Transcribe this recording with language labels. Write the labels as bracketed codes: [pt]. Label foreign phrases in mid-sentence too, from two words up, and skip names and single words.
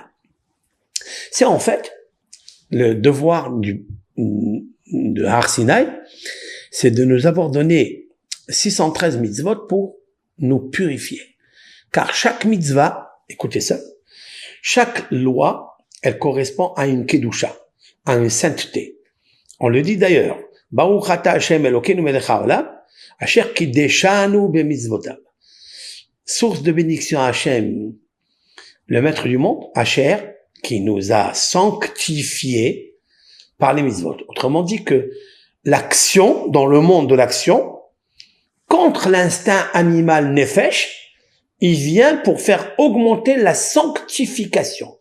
[fr] C'est en fait le devoir de Har Sinaï, c'est de nous avoir donné 613 mitzvot pour nous purifier. Car chaque mitzvah, écoutez ça, chaque loi, elle correspond à une kedusha, à une sainteté. On le dit d'ailleurs, [he] ברוך אתה השם אלוקינו מלך העולם, אשר קדשנו במצוותיו. [fr] Source de bénédiction à Hashem, le maître du monde, Asher, qui nous a sanctifiés par les mitzvot. Autrement dit que l'action, dans le monde de l'action, contre l'instinct animal nefesh, il vient pour faire augmenter la sanctification.